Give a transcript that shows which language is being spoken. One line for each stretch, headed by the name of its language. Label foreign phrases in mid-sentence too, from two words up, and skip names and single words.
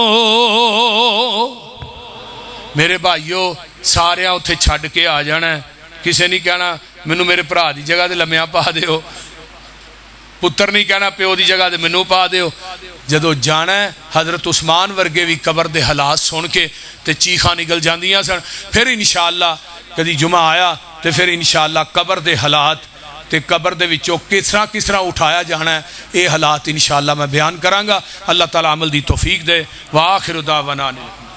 Punjabi: میرے بھائیو سارے اتھے چھڑ کے آ جانا ہے. کسی نہیں کہنا مینوں میرے بھرا دی جگہ تے لمیاں پا دیو، پتر نہیں کہنا پیو دی جگہ تے مینوں پا دیو۔ جدو جانا ہے حضرت عثمان ورگے بھی قبر دے حالات سن کے تے چیخاں نکل جاندیاں سن۔ پھر انشاءاللہ کدی جمعہ آیا تے پھر انشاءاللہ قبر دے حالات تے قبر دے وچوں کس طرح اٹھایا جانا ہے اے حالات انشاءاللہ میں بیان کراں گا۔ اللہ تعالیٰ عمل دی توفیق دے۔
Arabic: وآخر دعوانا